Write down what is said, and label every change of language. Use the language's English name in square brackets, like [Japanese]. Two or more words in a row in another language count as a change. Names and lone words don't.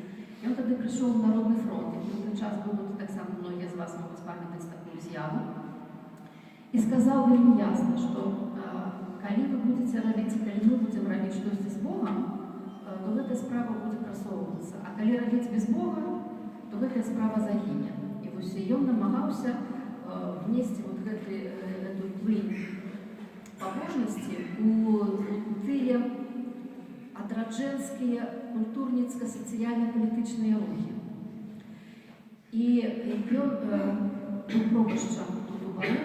[Ukrainian] І він тоді прийшов в Народний фронт, і в той час був, так само многие з вас можуть пам'ятати таку з'яву, і сказав вельми ясно, що коли ви будете робити, коли ми будемо робити щось з Богом, то ця справа буде просовуватися. А коли робити без Бога, то ця справа загине. І ось він намагався внести [Russian] вот эту [Belarusian] плинь побожности у тыя адраджэнскія культурніцка-сацыяльна-палітычныя рухі. І ён быў пробашчам тут у Барунах.